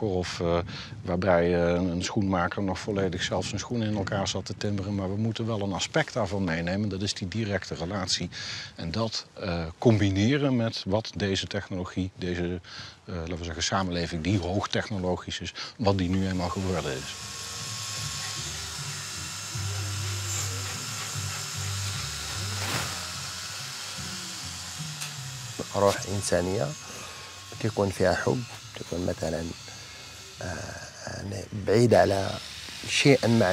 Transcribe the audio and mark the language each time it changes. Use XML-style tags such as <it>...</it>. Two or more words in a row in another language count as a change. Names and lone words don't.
<nl>Of waarbij een schoenmaker nog volledig zelf zijn schoenen in elkaar zat te timmeren. Maar we moeten wel een aspect daarvan meenemen. Dat is die directe relatie. En dat combineren met wat deze technologie, deze laten we zeggen, samenleving die hoogtechnologisch is, wat die nu eenmaal geworden is.</nl> <ar>روح إنسانية تكون فيها حب، تكون مثلا بعيدة على شيء مع</ar>